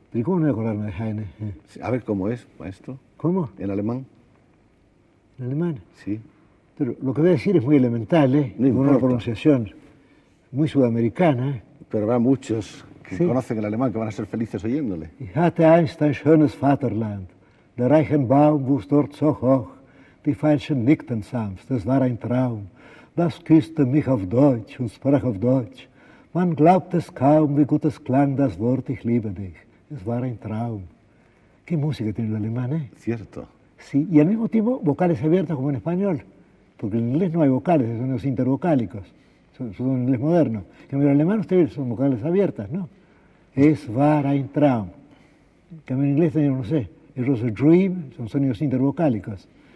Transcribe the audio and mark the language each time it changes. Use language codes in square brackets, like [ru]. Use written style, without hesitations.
[es] ¿Y cómo no voy a acordarme de Heine? A ver cómo es, maestro. ¿Cómo? ¿En alemán? ¿En alemán? Sí. Pero lo que voy a decir es muy elemental, No con una importa. pronunciación muy sudamericana. Pero habrá muchos que Sí. conocen el alemán que van a ser felices oyéndole. [de] Ich hatte einst ein schönes Vaterland, der reichen Baum wuchs dort so hoch, die Veilchen nickten sanft, es war ein Traum. Das küsste mich auf Deutsch und sprach auf Deutsch. Man glaubt es kaum, wie gut es klang das Wort, ich liebe dich. Es war ein Traum. [es] ¿Qué música tiene el alemán, eh? Cierto. Sí, y al mismo tiempo vocales abiertas como en español, porque en inglés no hay vocales, son los intervocálicos, son en inglés moderno. En el alemán ustedes son vocales abiertas, ¿no? [de] Es war ein Traum. [es] Que en inglés tenemos, no sé, [en] it was a dream, [es] son sonidos intervocálicos.